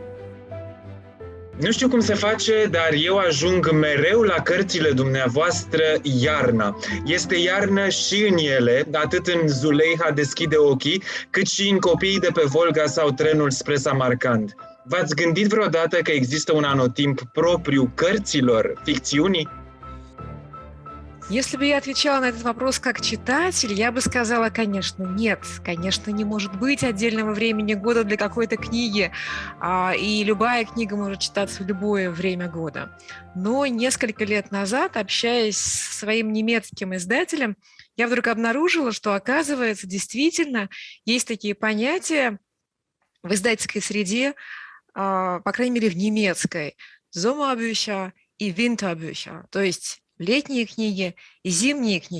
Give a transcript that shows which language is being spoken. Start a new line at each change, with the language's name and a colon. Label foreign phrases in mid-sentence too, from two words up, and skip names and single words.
Romanian: Nu știu cum se face, dar eu ajung mereu la cărțile dumneavoastră iarna. Este iarnă și în ele, atât în Zuleiha deschide ochii, cât și în Copiii de pe Volga sau Trenul spre Samarcand. V-ați gândit vreodată că există un anotimp propriu cărților, ficțiunii?
Russian: Если бы я отвечала на этот вопрос как читатель, я бы сказала, конечно, нет. Конечно, не может быть отдельного времени года для какой-то книги, и любая книга может читаться в любое время года. Но несколько лет назад, общаясь с своим немецким издателем, я вдруг обнаружила, что, оказывается, действительно есть такие понятия в издательской среде, по крайней мере, в немецкой, Sommerbücher и Winterbücher, то есть летние книги и зимние книги.